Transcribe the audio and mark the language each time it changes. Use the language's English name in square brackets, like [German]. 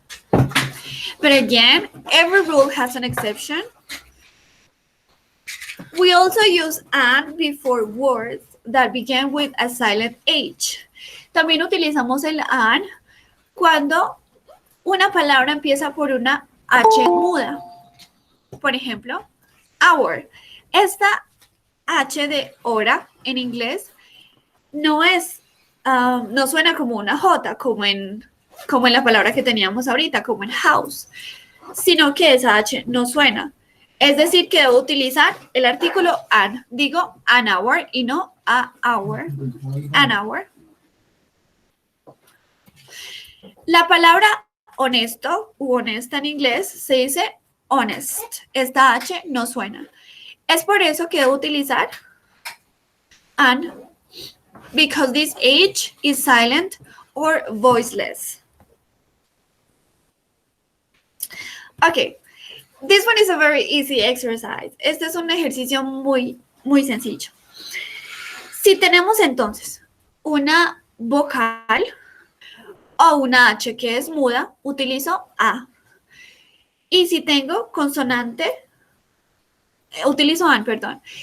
[English] But again, every rule has an exception. We also use an before words that begin with a silent H. [Spanish] También utilizamos el an cuando una palabra empieza por una H muda. Por ejemplo, hour. Esta H de hora en inglés no es, no suena como una J, como en la palabra que teníamos ahorita, como en house, sino que esa H no suena. Es decir, que debo utilizar el artículo an. Digo an hour y no a hour. An hour. La palabra honesto u honesta en inglés se dice honest. Esta H no suena. Es por eso que debo utilizar an, [English] because this H is silent or voiceless. Okay, this one is a very easy exercise. [Spanish] Este es un ejercicio muy sencillo. Si tenemos entonces una vocal o una H que es muda, utilizo a. Y si tengo consonante, utilizo an, perdón.